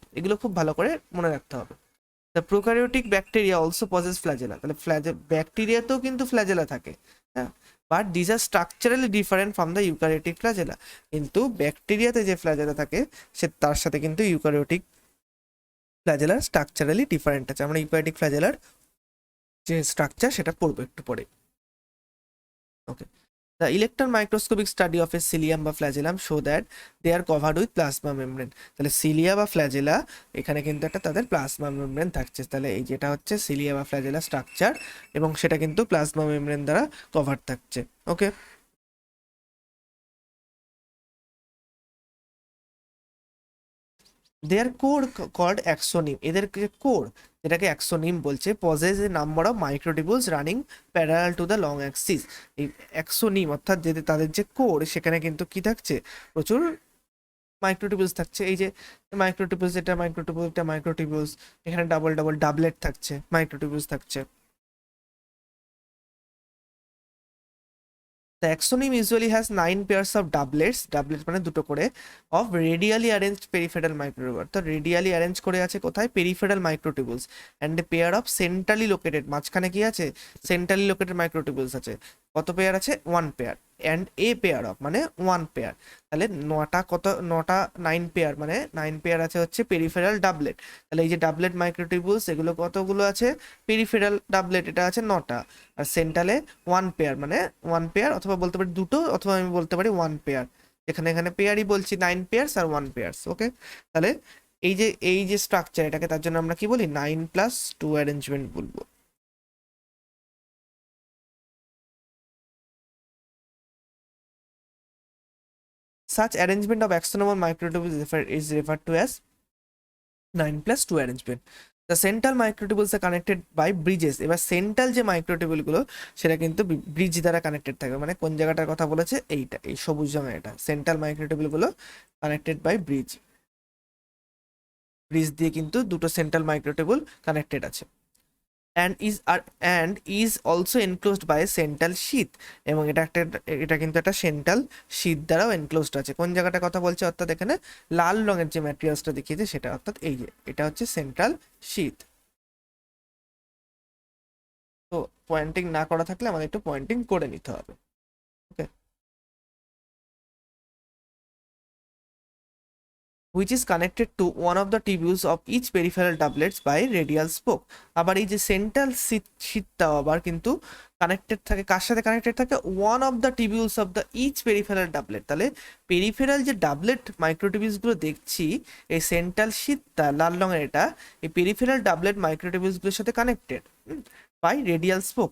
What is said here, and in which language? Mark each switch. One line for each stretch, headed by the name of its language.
Bangla: এগুলো খুব ভালো করে মনে রাখতে হবে।
English: the prokaryotic bacteria also possess flagella,
Bangla: তাহলে ব্যাকটেরিয়াতেও কিন্তু ফ্ল্যাজেলা থাকে, হ্যাঁ,
English: But this are structurally different from the eukaryotic flagella.
Bangla: কিন্তু ব্যাকটেরিয়াতে যে ফ্ল্যাজেলা থাকে সে তার সাথে কিন্তু ইউক্যারিওটিক ফ্ল্যাজেলার স্ট্রাকচারালি ডিফারেন্ট আছে। আমরা ইউক্যারিওটিক ফ্ল্যাজেলার যে স্ট্রাকচার সেটা পড়বো একটু পরে।
English: Okay, the electron microscopic study of a cilium বা flagellum show that they are covered with plasma membrane।
Bangla: তাহলে সিলিয়া বা ফ্ল্যাজেলা এখানে কিন্তু একটা তাদের প্লাজমা মেমব্রেন থাকছে। তাহলে এই যেটা হচ্ছে সিলিয়া বা ফ্ল্যাজেলা স্ট্রাকচার এবং সেটা কিন্তু প্লাজমা মেমব্রেন দ্বারা কভার থাকছে।
English: okay, their core called axoneme,
Bangla: এদের যে কোর যেটাকে অ্যাক্সোনিম বলছে,
English: Possess a number of microtubules running parallel to the long axis.
Bangla: এই অ্যাক্সোনিম অর্থাৎ যে তাদের যে কোর সেখানে কিন্তু কি থাকছে, প্রচুর মাইক্রোটিবুলস থাকছে। এই যে মাইক্রোটিবুলস, এটা মাইক্রোটিবুল, এটা মাইক্রোটিবুলস, এখানে ডাবল ডাবল ডাবলেট থাকছে, মাইক্রোটিবুলস থাকছে।
English: The axoneme usually has 9 pairs of doublets, doublets
Bangla: মানে দুটো করে,
English: of radially arranged peripheral microtubule। তো radially arranged করে আছে কোথায়, peripheral microtubules, and a pair of centrally located,
Bangla: মাঝখানে কি আছে,
English: centrally located microtubules আছে।
Bangla: কত পেয়ার আছে, 1 pair,
English: and a pair of
Bangla: মানে 1 পেয়ার। তাহলে নটা 9 পেয়ার মানে 9 পেয়ার আছে হচ্ছে পেরিফেরাল ডাবলেট। তাহলে এই যে ডাবলেট মাইক্রোটিবুলস এগুলো কতগুলো আছে, পেরিফেরাল ডাবলেট এটা আছে 9টা, আর সেন্ট্রালে 1 পেয়ার মানে 1 পেয়ার, অথবা বলতে পারি দুটো, অথবা আমি বলতে পারি 1 পেয়ার। এখানে পেয়ারই বলছি, 9 পেয়ার্স আর 1 পেয়ার্স। ওকে, তাহলে এই যে স্ট্রাকচার এটাকে তার জন্য আমরা কি বলি, 9+2 অ্যারেঞ্জমেন্ট বলবো।
English: Such arrangement of axonal microtubules is referred to as 9+2 arrangement. The central microtubules are connected by bridges।
Bangla: এবার সেন্ট্রাল যে মাইক্রোটিউবুল গুলো সেটা কিন্তু ব্রিজ দ্বারা কানেক্টেড থাকবে। মানে কোন জায়গাটার কথা বলেছে, এইটা, এই সবুজ রঙের এটা, সেন্ট্রাল মাইক্রোটিউবুল গুলো কানেক্টেড বাই ব্রিজ। ব্রিজ দিয়ে কিন্তু দুটো সেন্ট্রাল মাইক্রোটিউবুল কানেক্টেড আছে।
English: and is also enclosed by a central sheath,
Bangla: এবং এটা কিন্তু একটা সেন্ট্রাল শীট দ্বারাও এনক্লোজড আছে। কোন জায়গাটা কথা বলছে, অর্থাৎ এখানে লাল রঙের যে ম্যাটেরিয়ালসটা দেখিয়েছে সেটা, অর্থাৎ এই যে এটা হচ্ছে সেন্ট্রাল শীট। তো পয়েন্টিং না করা থাকলে আমাদের একটু পয়েন্টিং করে নিতে হবে।
English: Okay, which is connected to one of the tubules of each peripheral doublets by radial spoke।
Bangla: আবার এই যে সেন্ট্রাল শীটটাও আবার কিন্তু কানেক্টেড থাকে, কার সাথে কানেক্টেড থাকে,
English: One of the tubules of the each peripheral doublet.
Bangla: তাহলে পেরিফেরাল যে ডাবলেট মাইক্রোটিবিউলস গুলো দেখছি, এই সেন্ট্রাল শীটটা লাল রঙের এটা এই পেরিফেরাল ডাবলেট মাইক্রোটিবিউলস গুলোর সাথে কানেক্টেড বাই রেডিয়াল স্পোক।